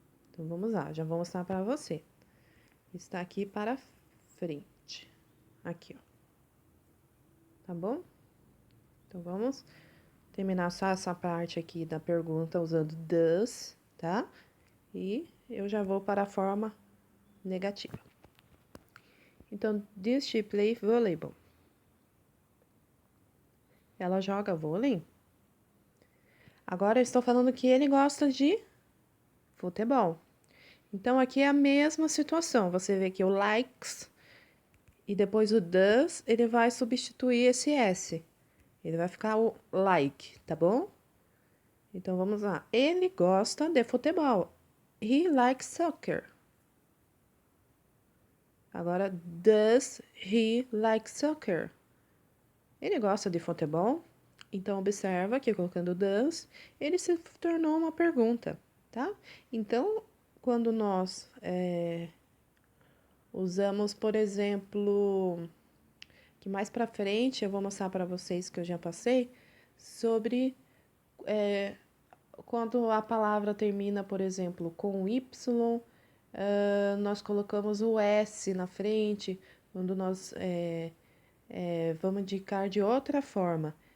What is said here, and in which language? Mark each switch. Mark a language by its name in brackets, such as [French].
[Portuguese] Então, vamos lá, já vou mostrar para você. Está aqui para frente. Aqui, ó. Tá bom? Então, vamos terminar só essa parte aqui da pergunta usando does, tá? E eu já vou para a forma negativa. [English] Então, does she play volleyball? [Portuguese] Ela joga vôlei? Agora eu estou falando que ele gosta de futebol. Então, aqui é a mesma situação. Você vê que o likes e depois o does, ele vai substituir esse S. Ele vai ficar o like, tá bom? Então, vamos lá. Ele gosta de futebol. [English] He likes soccer. Agora, does he like soccer? [Portuguese] Ele gosta de futebol? Então, observa que colocando does, ele se tornou uma pergunta, tá? Então, quando nós usamos, por exemplo, que mais pra frente eu vou mostrar para vocês que eu já passei, sobre quando a palavra termina, por exemplo, com Y, nós colocamos o S na frente, quando nós vamos indicar de outra forma.